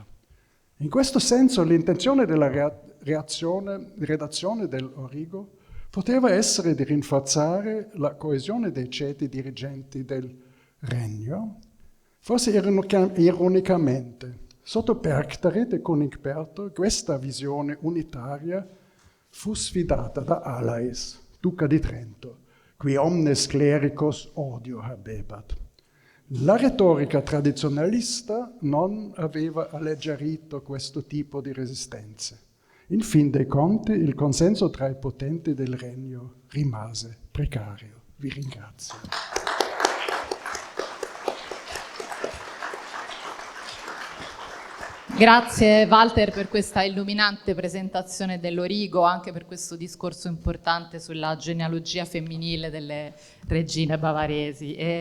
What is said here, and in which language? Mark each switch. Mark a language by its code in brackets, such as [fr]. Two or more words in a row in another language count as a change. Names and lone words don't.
[it] In questo senso l'intenzione della redazione dell'Origo poteva essere di rinforzare la coesione dei ceti dirigenti del regno, forse ironicamente. Sotto Perctarit e König questa visione unitaria fu sfidata da Alais, duca di Trento, [la] qui omnes clericos odio habebat. [it] La retorica tradizionalista non aveva alleggerito questo tipo di resistenze. In fin dei conti, il consenso tra i potenti del regno rimase precario. Vi ringrazio. Grazie Walter per questa illuminante presentazione dell'Origo, anche per questo discorso importante sulla genealogia femminile delle regine bavaresi.